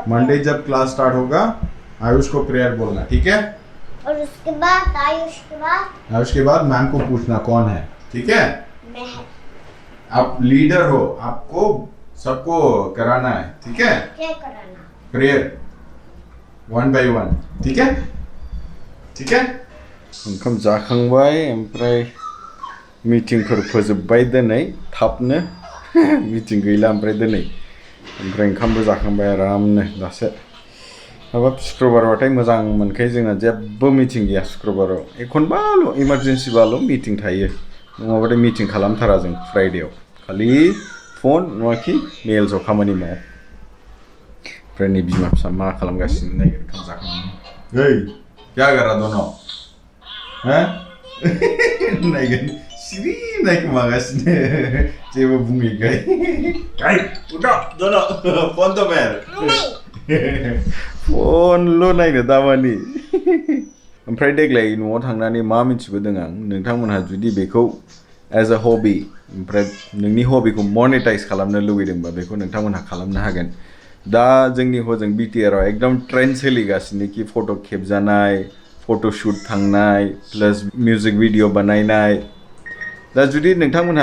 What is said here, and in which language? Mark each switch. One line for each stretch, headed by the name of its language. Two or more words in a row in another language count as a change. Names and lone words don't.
Hindi: मंडे जब क्लास स्टार्ट होगा आयुष को प्रेयर बोलना ठीक है और उसके बाद आयुष के बाद मैम को पूछना कौन है ठीक है मैं आप लीडर हो आपको सबको कराना है ठीक है क्या कराना प्रेयर 1 by 1 ठीक है
Bodo: ओंखाम जाखांबाय ओमफ्राय मिटिंफोर फोजोबबाय दिनै थाबनो मिटिं गैला ओमफ्राय दिनै ओमफ्राय ओंखामबो जाखांबाय आरामनो दासो माबा शुक्रबारबाथाय मोजां मोनखायो जोंना जेबो मिटिं गैया शुक्रबाराव एखनबाल' इमारजेन्सिबाल' मिटिं थायो नङाबाथाय मिटिं खालामथारा जों फ्राइडेयाव खालि फन नङाखि मेल्सआव खामानि मावो ओमफ्राय नै बिमा फिसा मा खालामगासिनो नायगोन ओंखाम जाखांनानै ओइ
Hindi: क्या कर रहा दोनों हैं
Bodo: नायगोन सिरि नायखोमागासिनो जेबो बुङैखाय ओइ
Hindi: उठो दोनों
Bodo: फन तो मेर फनल' नायनो दामानि ओमफ्राय देग्लाय न'आव थांनानै मा मिथिबोदों आं नोंथांमोनहा जुदि बेखौ
English: as a hobby
Bodo: ओमफ्राय नोंनि हबिखौ मनेटाइज खालामनो लुबैदोंबा बेखौ नोंथांमोनहा खालामनो हागोन दा जोंनि हजों बिटिआरआव एकदम ट्रेन्ड सोलिगासिनो कि फट' खेबजानाय फट'शुट थांनाय
English: plus music video
Bodo: बानायनाय दा जुदि नोंथांमोनहा